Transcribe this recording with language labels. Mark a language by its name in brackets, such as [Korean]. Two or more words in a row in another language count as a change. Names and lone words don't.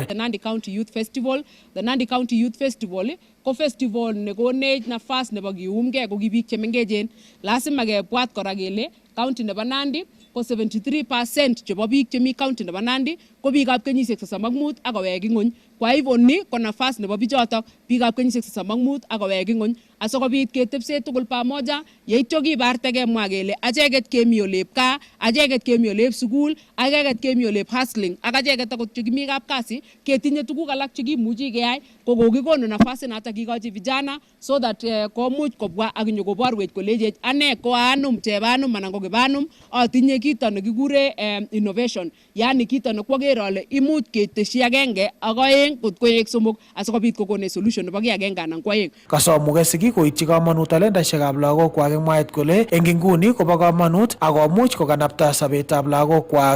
[Kalenjin] The Nandi County Youth Festival, the Nandi County Youth Festival ko festival nekonech nafas nebo kiumgei ko ki biik chemengechen. Lazima kebwat kora kele county nebo Nandi ko 73% chebo biik chemi county nebo Nandi ko biikab kenyisiek 35 ak kowek ing'ony. [Swahili] Kwa hivyo ni [Kalenjin] ko nafas nebo bichotok biikab kenyisiek 35 ak kowek ing'ony asikobit ketebse tugul pamoja yeityo kibarte kemwa kele acheket kemi olep gaa, acheket kemi olep sukul, acheket kemi olep hustling ak acheket akot chekimi kapkasi ketinye tuguk alak chekimuchi keyai ko kokikonu nafas inatok kikochi vijana [English] so that [Kalenjin] komuch kobwa ak nyokoborwech kolechech ane ko anum chebanum anan ko kibanum atinye kito nekikure innovation, yani kito nekwoker ale imuch keteshi agenge ak aeng kot koek somok asikobit kokone solution nebo ki agenge anan ko aeng. Kasom Muge siki koityi komonut talentaisiekab lagokwak eng mwaet kole eng inguni kobo komonut akomuch kokanapta sobetab lagokwak.